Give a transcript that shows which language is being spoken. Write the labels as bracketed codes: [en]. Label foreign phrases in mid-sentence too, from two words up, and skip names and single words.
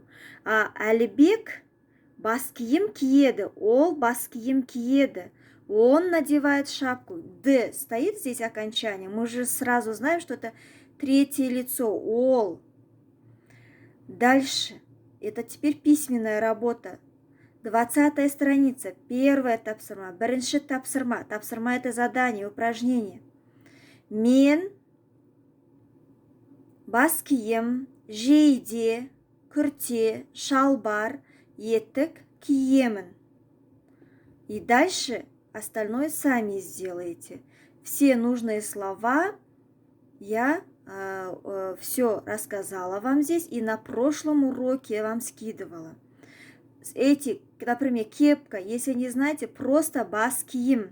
[kk] А Алибек бас кием киеды, ол бас кием киеды. [ru] Он надевает шапку. Д стоит здесь окончание. Мы же сразу знаем, что это третье лицо. Ол. Дальше. Это теперь письменная работа. 20 страница. Первая тапсырма. [kk] Бірінші тапсырма. Тапсырма [ru] это задание, упражнение. [kk] Мен бас кием, жейде, күрте, шалбар, етік киемін. [ru] И дальше остальное сами сделаете. Все нужные слова я все рассказала вам здесь, и на прошлом уроке я вам скидывала. Эти, например, кепка, если не знаете, просто [kk] бас кием.